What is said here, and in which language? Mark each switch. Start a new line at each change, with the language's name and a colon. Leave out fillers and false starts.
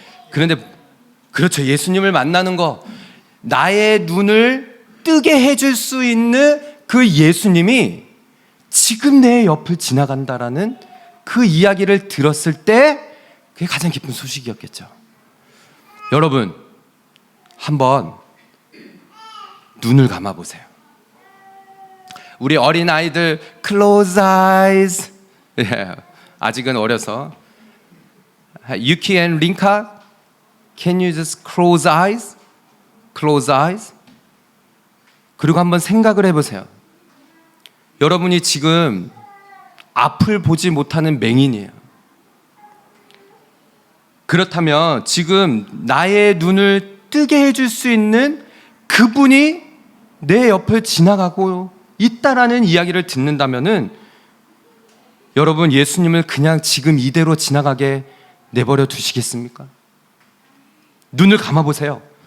Korean: 그런데 그렇죠, 예수님을 만나는 거. 나의 눈을 뜨게 해줄 수 있는 그 예수님이 지금 내 옆을 지나간다라는 그 이야기를 들었을 때 그게 가장 기쁜 소식이었겠죠. 여러분, 한번 눈을 감아보세요. 우리 어린아이들
English: close eyes,
Korean: 아직은 어려서
English: Yuki and Rinka, can you just close eyes? Close eyes.
Korean: 그리고 한번 생각을 해보세요. 여러분이 지금 앞을 보지 못하는 맹인이에요. 그렇다면 지금 나의 눈을 뜨게 해줄 수 있는 그분이 내 옆을 지나가고 있다라는 이야기를 듣는다면은 여러분, 예수님을 그냥 지금 이대로 지나가게 내버려 두시겠습니까? 눈을 감아보세요.